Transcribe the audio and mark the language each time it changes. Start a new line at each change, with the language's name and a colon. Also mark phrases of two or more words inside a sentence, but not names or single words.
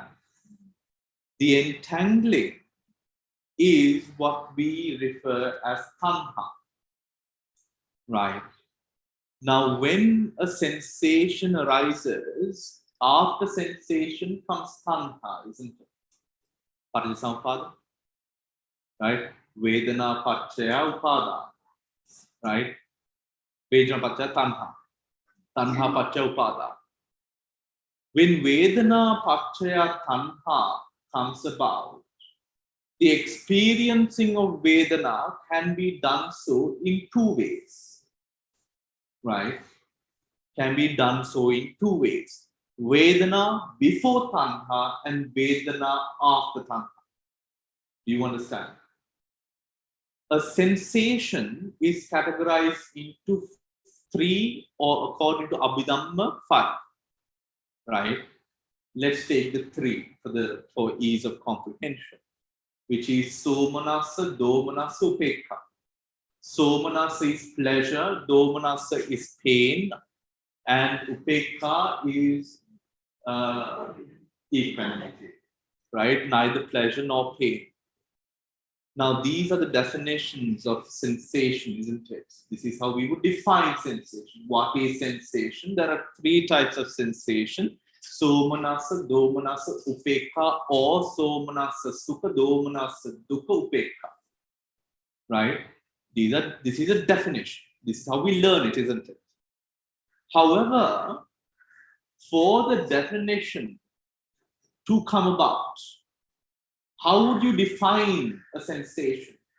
English: The entangling is what we refer as tanha. Right. Now, when a sensation arises, after sensation comes tanha, isn't it? Parijsampada. Right?
Pali: Vedana pachaya upada. Right? Vedana pachaya tanha. Tanha pachaya upada.
English: When
Pali: Vedana pachaya tanha
English: comes about, the experiencing of Vedana can be done so in two ways. Right? Can be done so in two ways. Vedana before tanha and Vedana after tanha. Do you understand? A sensation is categorized into three, or according to Abhidhamma, 5. Right? Let's take the 3 for ease of comprehension, which is
Pali: somanasa, domanasa, upekha.
English: Somanasa is pleasure, domanasa is pain, and upekha is equanimity. Right? Neither pleasure nor pain. Now, these are the definitions of sensation, isn't it? This is how we would define sensation. What is sensation? There are 3 types of sensation.
Pali: Somanasa, domanasa, upekha, or somanasa, sukha, domanasa, dukkha, upekha.
English: Right? This is a definition. This is how we learn it, isn't it? However, for the definition to come about, how would you define a sensation?